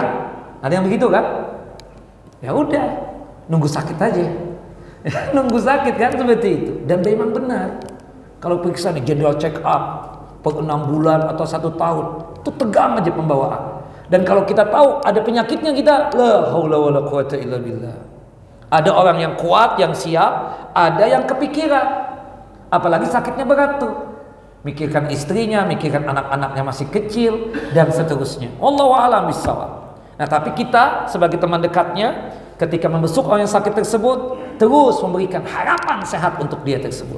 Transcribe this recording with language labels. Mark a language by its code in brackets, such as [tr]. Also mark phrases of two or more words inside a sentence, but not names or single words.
[id] Ada yang begitu kan? Ya udah, nunggu sakit aja. Nunggu sakit kan seperti itu. Dan memang benar. Kalau periksa nih [en] general check up [id] per 6 bulan atau 1 tahun, itu tegang aja pembawaan. Dan kalau kita tahu ada penyakitnya, kita [ar] لا حول ولا قوة إلا بالله. [id] Ada orang yang kuat, yang siap, ada yang kepikiran. Apalagi sakitnya berat tuh. Mikirkan istrinya, mikirkan anak-anaknya masih kecil dan seterusnya. [ar] والله أعلم بالصواب. [id] Nah, tapi kita sebagai teman dekatnya ketika membesuk orang yang sakit tersebut terus memberikan harapan sehat untuk dia tersebut.